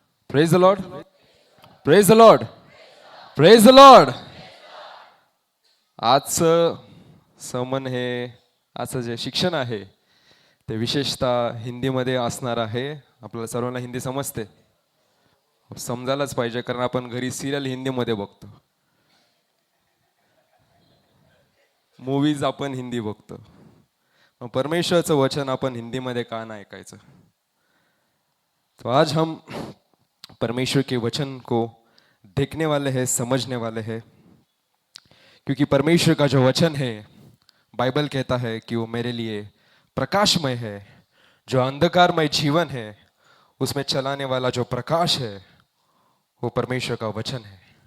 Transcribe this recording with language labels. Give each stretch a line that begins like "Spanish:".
English: Praise the lord, praise the lord, praise the lord.
Marathi: आजचं sermon हे आजचं जे शिक्षण आहे ते विशेषतः हिंदीमध्ये असणार आहे. आपल्याला सर्वांना हिंदी समजते, समजायलाच पाहिजे कारण आपण घरी सिरियल हिंदीमध्ये बघतो, मूवीज आपण हिंदी बघतो. मग परमेश्वरचं वचन आपण हिंदीमध्ये का नाही ऐकायचं?
Hindi: तो आज हम परमेश्वर के वचन को देखने वाले हैं, समझने वाले हैं, क्योंकि परमेश्वर का जो वचन है बाइबल कहता है कि वो मेरे लिए प्रकाशमय है. जो अंधकारमय जीवन है उसमें चलाने वाला जो प्रकाश है वो परमेश्वर का वचन है.